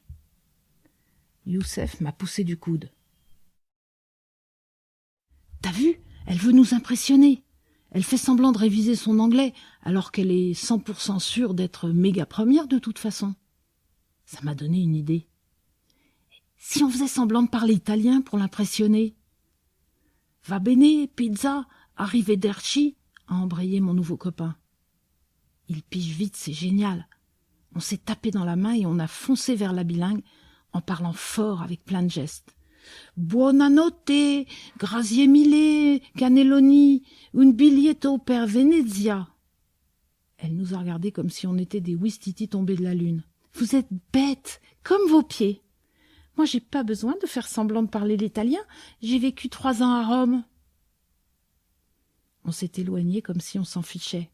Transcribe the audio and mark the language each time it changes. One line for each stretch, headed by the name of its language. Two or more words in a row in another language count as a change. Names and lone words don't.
French: Youssef m'a poussé du coude. « T'as vu, elle veut nous impressionner. Elle fait semblant de réviser son anglais, alors qu'elle est 100% sûre d'être méga première de toute façon. » Ça m'a donné une idée. Si on faisait semblant de parler italien pour l'impressionner? «
Italian: Va bene, pizza, arrivederci
French: » a embrayé mon nouveau copain. Il pige vite, c'est génial. On s'est tapé dans la main et on a foncé vers la bilingue en parlant fort avec plein de gestes. «
Italian: Buonanotte, grazie mille, cannelloni, un biglietto per Venezia
French: » Elle nous a regardés comme si on était des ouistiti tombés de la lune. « Vous êtes bêtes, comme vos pieds. Moi, j'ai pas besoin de faire semblant de parler l'italien. J'ai vécu 3 ans à Rome. » On s'est éloigné comme si on s'en fichait.